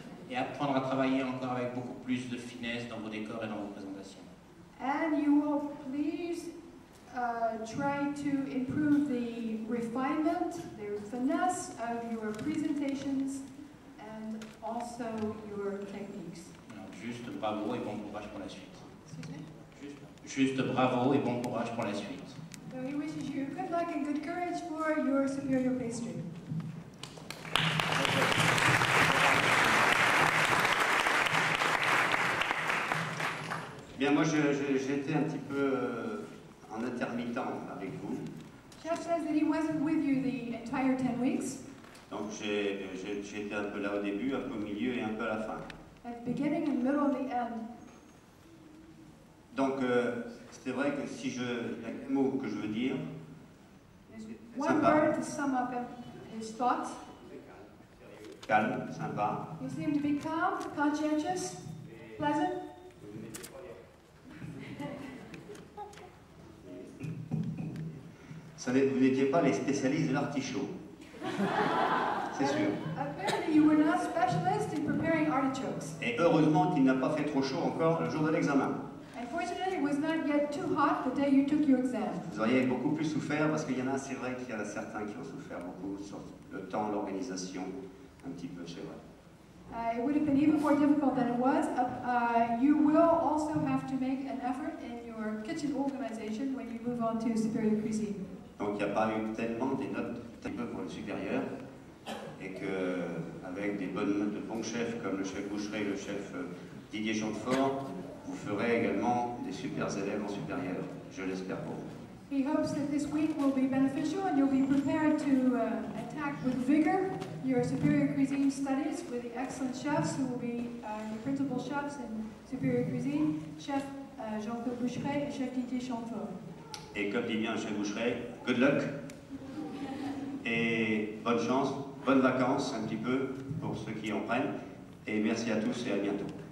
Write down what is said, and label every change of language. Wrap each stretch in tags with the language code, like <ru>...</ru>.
<fr>Et apprendre à travailler encore avec beaucoup plus de finesse dans vos décors et dans vos présentations.</fr> <en>And you will please try to improve the refinement, the finesse of your presentations and also your techniques.</en> <fr>Alors, juste bravo et bon courage pour la suite. Juste bravo et bon courage pour la suite.</fr> <en>So he wishes you good luck and good courage for your superior pastry.</en> <fr>Bien, moi j'étais un petit peu en intermittent avec vous.</fr> <en>Chef says that he wasn't with you the entire 10 weeks.</en> <fr>Donc j'ai été un peu là au début, un peu au milieu et un peu à la fin.</fr> <en>At the beginning and middle and the end.</en> <fr>Donc c'est vrai que si le mot que je veux dire,</fr> <en>One word to sum up his thoughts.</en> <fr>Calme, sympa.</fr> <en>You seem to be calm, conscientious, pleasant.</en> <fr>Vous n'étiez pas les spécialistes de l'artichaut. C'est sûr.</fr> <en>Apparently you were not specialists in preparing artichokes.</en> <fr>Et heureusement qu'il n'a pas fait trop chaud encore le jour de l'examen.</fr> <en>Unfortunately, it was not yet too hot the day you took your exam.</en> <fr>Vous auriez beaucoup plus souffert parce qu'il y en a, c'est vrai qu'il y en a certains qui ont souffert beaucoup sur le temps, l'organisation, un petit peu, c'est vrai.</fr> <en>It would have been even more difficult than it was. You will also have to make an effort in your kitchen organization when you move on to superior cuisine.</en> <fr>Donc il n'y a pas eu tellement des notes pour le supérieur, et qu'avec des de bons chefs comme le chef Boucheret et le chef Didier Chantefort, vous ferez également des super élèves en supérieur, je l'espère pour vous.</fr> <en>He hopes that this week will be beneficial and you'll be prepared to attack with vigor your superior cuisine studies with the excellent chefs who will be your principal chefs in superior cuisine, chef Jean-Claude Boucheret et chef Didier Chantefort.</en> <fr>Et comme dit bien le chef Boucheret,</fr> <en>good luck</en> <fr>et bonne chance, bonnes vacances un petit peu pour ceux qui en prennent, et merci à tous et à bientôt.</fr>